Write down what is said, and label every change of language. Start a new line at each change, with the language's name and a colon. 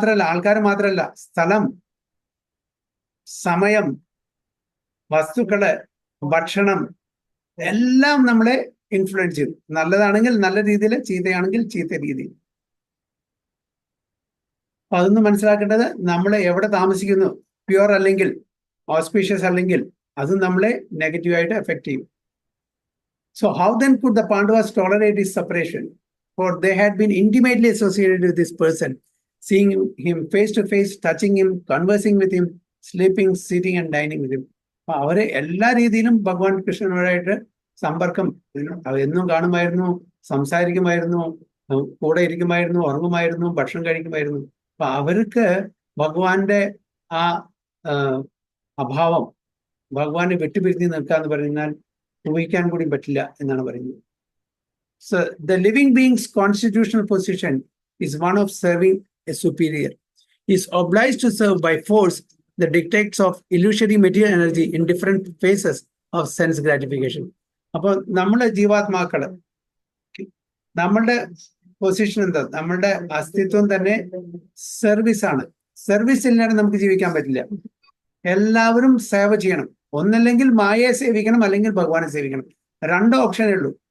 Malayalam: ആൾക്കാർ മാത്രമല്ല, സ്ഥലം, സമയം, വസ്തുക്കള്, ഭക്ഷണം എല്ലാം നമ്മളെ ഇൻഫ്ലുവൻസ് ചെയ്തു. നല്ലതാണെങ്കിൽ നല്ല രീതിയിൽ, ചീത്തയാണെങ്കിൽ ചീത്ത രീതിയിൽ. അപ്പൊ അതൊന്ന് മനസ്സിലാക്കേണ്ടത്, നമ്മൾ എവിടെ താമസിക്കുന്നു, പ്യുവർ അല്ലെങ്കിൽ ഓസ്പീഷ്യസ് അല്ലെങ്കിൽ അത് നമ്മളെ നെഗറ്റീവായിട്ട് എഫക്ട് ചെയ്യും.
English: So how then could the Pandavas tolerate his separation? For they had been intimately associated with this person, seeing him face to face, touching him, conversing with him, sleeping, sitting and dining with him.
Malayalam: അപ്പൊ അവരെ എല്ലാ രീതിയിലും ഭഗവാൻ കൃഷ്ണനോടായിട്ട് സമ്പർക്കം, എന്നും കാണുമായിരുന്നു, സംസാരിക്കുമായിരുന്നു, കൂടെ ഇരിക്കുമായിരുന്നു, ഉറങ്ങുമായിരുന്നു, ഭക്ഷണം കഴിക്കുമായിരുന്നു. അപ്പൊ അവർക്ക് ഭഗവാന്റെ ആ അഭാവം, ഭഗവാനെ വിട്ടുപിരിഞ്ഞ് നിൽക്കാന്ന് പറഞ്ഞാൽ ഊഹിക്കാൻ കൂടി പറ്റില്ല എന്നാണ് പറയുന്നത്.
English: So the living being's constitutional position is one of serving a superior. He is obliged to serve by force the dictates of illusory material energy in different phases of sense gratification.
Malayalam: അപ്പൊ നമ്മളെ ജീവാത്മാക്കള് നമ്മളുടെ position എന്താ? നമ്മളുടെ അസ്തിത്വം തന്നെ service ആണ്. Service ഇല്ലാതെ നമുക്ക് ജീവിക്കാൻ പറ്റില്ല. എല്ലാവരും സേവ ചെയ്യണം. ഒന്നല്ലെങ്കിൽ മായയെ സേവിക്കണം, അല്ലെങ്കിൽ ഭഗവാനെ സേവിക്കണം. 2 ഓപ്ഷനേ ഉള്ളൂ.